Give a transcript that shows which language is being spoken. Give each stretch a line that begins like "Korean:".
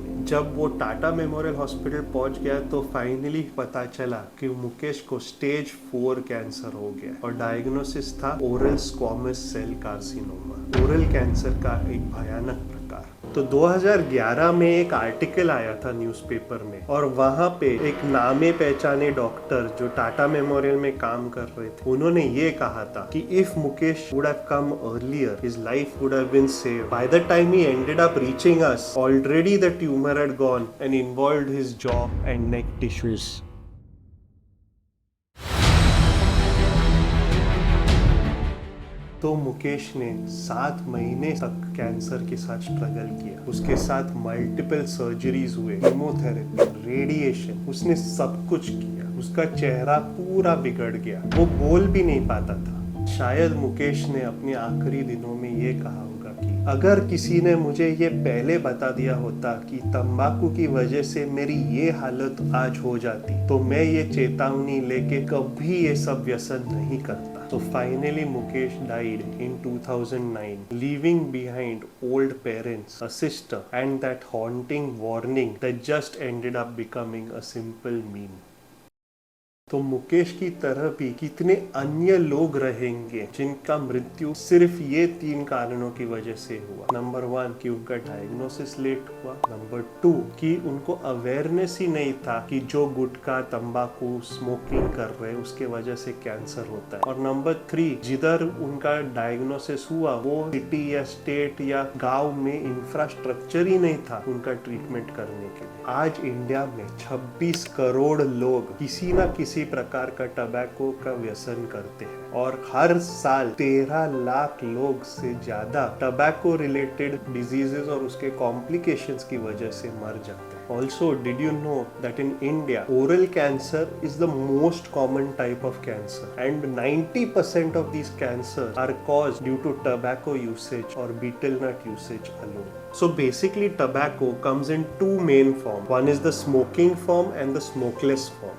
Hindi: जब वो Tata memorial hospital पहुंच गया तो फाइनली पता चला कि मुकेश को स्टेज 4 कैंसर हो गया और डायग्नोसिस था oral squamous cell carcinoma, oral cancer का एक भयानक प्रकार। तो 2011 में एक आर्टिकल आया था न्यूज़पेपर में, और वहां पे एक नामे पहचाने डॉक्टर जो टाटा मेमोरियल में काम कर रहे थे, उन्होंने ये कहा था कि if Mukesh
English: would have come earlier, his life would have been saved. By the time he ended up reaching us, already the tumor had gone and involved his jaw and neck tissues.
Hindi: तो मुकेश ने 7 महीने तक cancer के साथ struggle किया। उसके साथ multiple surgeries हुए, कीमोथेरेपी, रेडिएशन, उसने सब कुछ किया। उसका चेहरा पूरा बिगड़ गया, वो बोल भी नहीं पाता था। शायद मुकेश ने अपने आखिरी दिनों में ये कहा होगा कि अगर किसी ने मुझे ये पहले बता दिया होता कि तंबाकू की वजह से मेरी ये हालत आज हो जाती, तो मैं ये चेतावनी लेके कभी ये सब व्यसन नहीं करता।
English: So finally Mukesh died in 2009, leaving behind old parents, a sister, and that haunting warning that just ended up becoming a simple meme.
Hindi: तो मुकेश की तरह भी कितने अन्य लोग रहेंगे जिनका मृत्यु सिर्फ ये 3 कारणों की वजह से हुआ। नंबर 1 कि उनका डायग्नोसिस लेट हुआ। नंबर 2 कि उनको अवेयरनेस ही नहीं था कि जो गुटखा, तंबाकू, स्मोकिंग कर रहे उसके वजह से कैंसर होता है। और नंबर 3, जिधर उनका डायग्नोसिस हुआ वो सिटी या स्टेट या गांव में इंफ्रास्ट्रक्चर ही नहीं था उनका ट्रीटमेंट करने के लिए। आज इंडिया में 26 करोड़ लोग किसी न किसी प्रकार का टबैको का व्यसन करते हैं और हर साल 13 लाख लोग से ज्यादा टबैको रिलेटेड डिजीजेस और उसके कॉम्प्लिकेशंस की वजह से मर जाते हैं।
English: Also, did you know that in India, oral cancer is the most common type of cancer, and 90% of these cancers are caused due to tobacco usage or betel nut usage alone. So basically, tobacco comes in two main forms. One is the smoking form and the smokeless form.